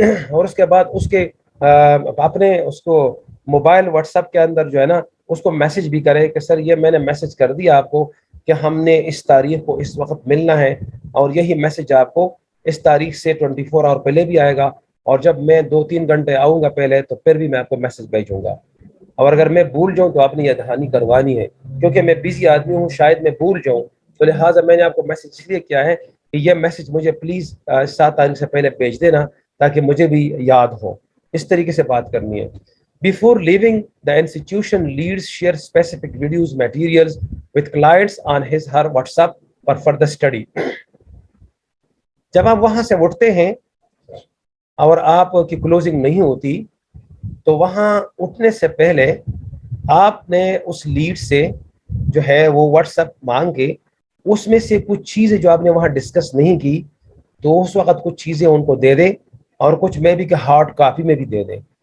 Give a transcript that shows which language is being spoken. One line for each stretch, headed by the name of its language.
Urdu: اور اس کے بعد اس کے اپنے اس کو موبائل واٹس ایپ کے اندر جو ہے نا اس کو میسج بھی کرے کہ سر یہ میں نے میسج کر دیا آپ کو کہ ہم نے اس تاریخ کو اس وقت ملنا ہے, اور یہی میسج آپ کو اس تاریخ سے 24 آور پہلے بھی آئے گا, اور جب میں 2-3 گھنٹے آؤں گا پہلے تو پھر بھی میں آپ کو میسج بھیجوں گا. اور اگر میں بھول جاؤں تو آپ نے یہ دہانی کروانی ہے, کیونکہ میں بزی آدمی ہوں, شاید میں بھول جاؤں. تو لہٰذا میں نے آپ کو میسج اس لیے کیا ہے کہ یہ میسج مجھے پلیز 7 تاریخ سے پہلے بھیج دینا تاکہ مجھے بھی یاد ہو. اس طریقے سے بات کرنی ہے.
English: Before leaving the institution, leads share specific videos, materials with clients on his her WhatsApp for further study.
Urdu: جب آپ وہاں سے اٹھتے ہیں اور آپ کی کلوزنگ نہیں ہوتی تو وہاں اٹھنے سے پہلے آپ نے اس لیڈ سے جو ہے وہ واٹس ایپ مانگ کے اس میں سے کچھ چیزیں جو آپ نے وہاں ڈسکس نہیں کی تو اس وقت کچھ چیزیں ان کو دے دیں اور کچھ میں بھی کہ ہارڈ کاپی میں بھی دے دیں.